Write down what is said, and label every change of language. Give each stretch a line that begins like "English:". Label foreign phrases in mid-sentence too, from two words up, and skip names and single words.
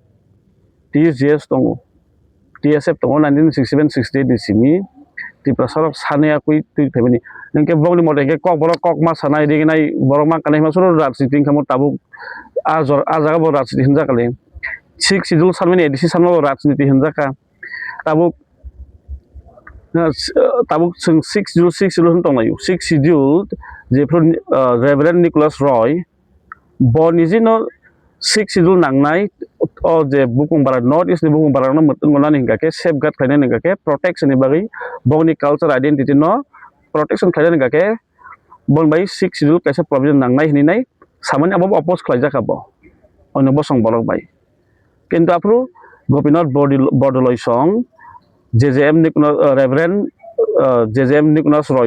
Kok Borok: TSGS tong TSF tong 1967 68 ni simi Tripura sarok sane akui tu phebani nengke bongni mote ke kok borok kok ma sanai ri nai borok ma kanai ma suru rajniti khamo tabu ajaga bo rajniti hinja kale 6 schedule sanmani edisi sanmo rajniti hinja ka tabuk 6 schedule tong layu 6 schedule je Reverend Nicholas Roy bonizino 6 schedule nangnai o je bukung barat
English: north east
Kok Borok: ni bukung barat no mutun ngona ninga ke safeguard khaina ninga ke protection ni bagi boni
English: culture identity
Kok Borok: no protection khaina ninga ke bon bai 6 schedule kaisa provision nangnai hini nai samani abo oppose khlaija khabo ono bosong borok bai kintu apru Gopinath Bordoloi song JJM Reverend JJM Nicholas Roy